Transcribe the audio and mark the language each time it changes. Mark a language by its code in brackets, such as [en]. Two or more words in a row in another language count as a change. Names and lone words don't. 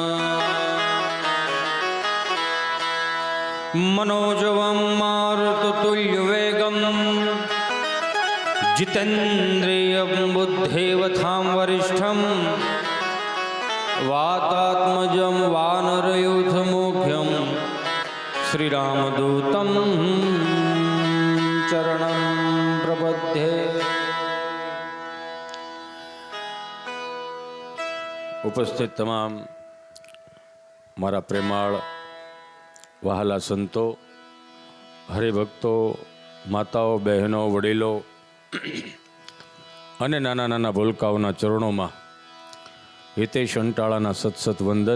[sa] मनोजवं मारुततुल्यवेगं जितेन्द्रियं बुद्धिमतां वरिष्ठं वातात्मजं वानरयूथमुख्यं श्रीरामदूतं चरणं प्रपद्ये। [gu] ઉપસ્થિત તમામ મારા પ્રેમાળ વહાલા સંતો, હરિભક્તો, માતાઓ, બહેનો, વડીલો અને નાના નાના ભૂલકાઓના ચરણોમાં હિતેશ અંટાળાના સતસત વંદન.